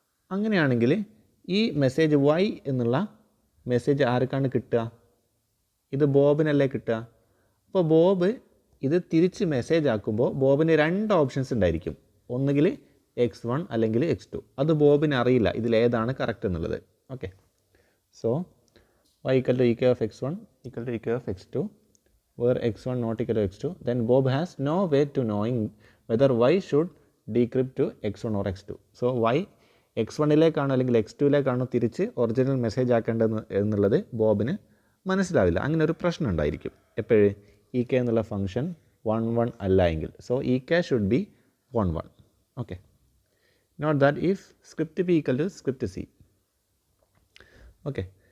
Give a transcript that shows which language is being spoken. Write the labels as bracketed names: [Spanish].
[Malayalam] അങ്ങനെയാണെങ്കിൽ ഈ message y എന്നുള്ള മെസ്സേജ് ആർക്കാണ് കിട്ടുക, ഇത് ബോബിനല്ലേ കിട്ടുക. അപ്പോൾ ബോബ് ഇത് തിരിച്ച് മെസ്സേജ് ആക്കുമ്പോൾ ബോബിന് 2 ഓപ്ഷൻസ് ഉണ്ടായിരിക്കും, ഒന്നുകിൽ x1 അല്ലെങ്കിൽ x2. അത് ബോബിന് അറിയില്ല ഇതിലേതാണ് കറക്റ്റ് എന്നുള്ളത്. Okay. [English] So y equal to E K of x1 equal to E K of x2 where x1 not equal to x2, then Bob has no way to knowing whether y should decrypt to x1 or x2. [Malayalam] So y x1ലേക്കാണോ അല്ലെങ്കിൽ x2ലേക്കാണോ തിരിച്ച് original message ആക്കേണ്ടത് എന്നുള്ളത് ബോബിന് മനസ്സിലാവില്ല. അങ്ങനെ ഒരു പ്രശ്നം ഉണ്ടായിരിക്കും എപ്പോഴും E K എന്നുള്ള ഫംഗ്ഷൻ 1 1 അല്ല എങ്കിൽ. [English] So E K should be 1 1. Okay. Note that if script B equal to script C. Okay.